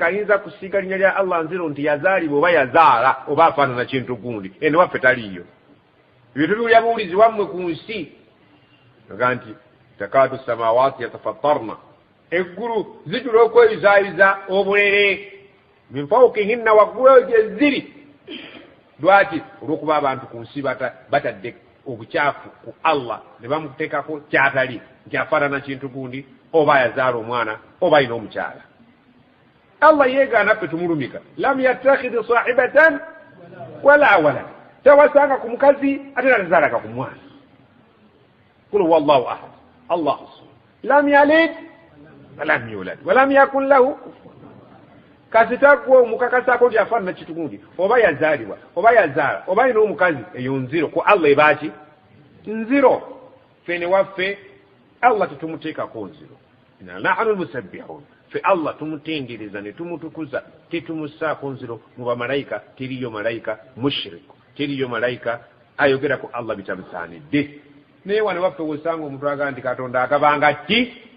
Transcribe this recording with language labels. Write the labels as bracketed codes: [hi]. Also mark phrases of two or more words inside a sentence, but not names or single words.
[lg] ayinza kusiiga linnya lya Allah nziro nti yazaalibwa oba yazaala oba afaanana kintu gundi eno waffe taliiyo ebyo tubiwulya buwulizi wammwe ku nsi aga nti [ar] تكاد السماوات يتفطرن [lg] eggulu zijula okweyuzaayiza obulere [ar] من فوقهن [lg] waggulu gye ziri lwaki olw'okuba abantu ku nsi batadde obukyafu ku Allah ne bamuteekako kyatali nti afaanana kintu gundi oba yazaala omwana oba ayina omukyala. Allah yeegaana ffe tumulumika [ar] لم يتخذ صاحبة ولا ولد [lg] tawasanga ku mukazi ate natazaalaka ku mwana [ar] قل هو الله أحد الله الصمد لم يلد ولم يولد ولم يكن له [lg] kasitagwo omukakasako nti afaanana kintu gundi oba yazaalibwa oba yazaala oba ayina omukazi eyo nziro ku Allah ebaaki nziro fene waffe Allah tetumuteekako nziro [ar] إنا نحن المسبحون [lg] fe Allah tumutendereza ne tumutukuza tetumusaako nziro mu bamalayika teriyo malayika mushiriku teriyo malayika ayogera ku Allah bitamusaanidde naye wano waffe wosanga omuntu agamba nti Katonda agabanga ki